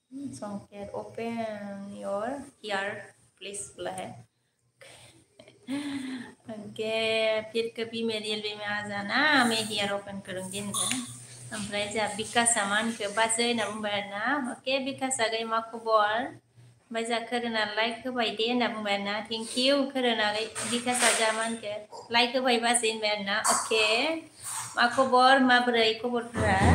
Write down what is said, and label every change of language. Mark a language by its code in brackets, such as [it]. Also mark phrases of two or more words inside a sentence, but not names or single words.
[hi] संकेत [en] open your ear please [hi] बोला है. ओके फिर कभी मेरी एलबी में आ जाना मैं [en] hear open [hi] करूँगी इनका. [brx] ओमफ्राय जा बिकासा मानखो बाजै होनना बुंबाय आरोना. अके बिकासा गै मा खबर? ओमफ्राय जा खोरोना लाइक होबाय दे होनना बुंबाय आरोना. [en] thank you [brx] खोरोना गै बिकासा जा मानखो लाइक होबाय बाजै होनबाय आरोना. अके मा खबर माबोरै खबरफोरा?